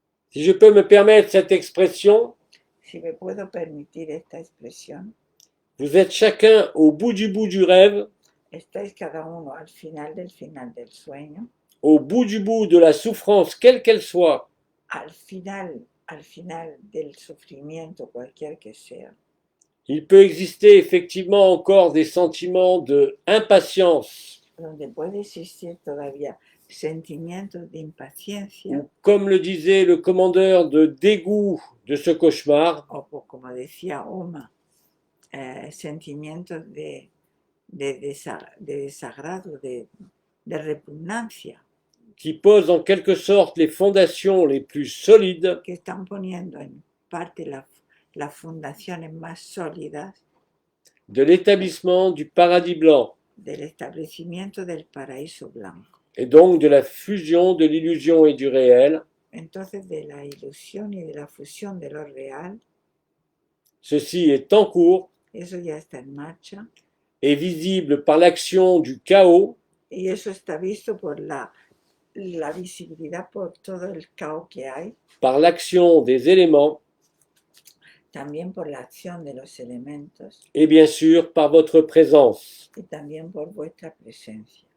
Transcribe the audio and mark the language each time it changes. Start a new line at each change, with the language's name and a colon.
French: Si je peux me permettre cette expression,
Spanish: Si me puedo permitir esta expresión,
French: vous êtes chacun au bout du rêve,
Spanish: estáis cada uno al final del sueño,
French: au bout du bout de la souffrance, quelle qu'elle soit,
Spanish: al final al final del sufrimiento, cualquier que sea,
French: il peut exister effectivement encore des sentiments de impatience,
Spanish: donde puede existir todavía sentimientos de impaciencia,
French: ou comme le disait le commandeur, de dégoût de ce cauchemar,
Spanish: como decía Oma, sentimientos de desagrado, de repugnancia,
French: qui pose en quelque sorte les fondations les plus solides
Spanish: que están poniendo en parte las fundaciones más sólidas
French: de l'établissement du paradis blanc,
Spanish: del establecimiento del paraíso blanco.
French: et donc de la fusion de l'illusion et du réel.
Spanish: Entonces, de la ilusión y de la fusión de lo real,
French: Ceci est en cours
Spanish: eso ya está en marcha
French: et visible par l'action du chaos,
Spanish: y eso está visto por la visibilidad, por todo el caos que hay,
French: par l'action des éléments
Spanish: también por la acción de los elementos
French: et bien sûr par votre présence
Spanish: y también por vuestra presencia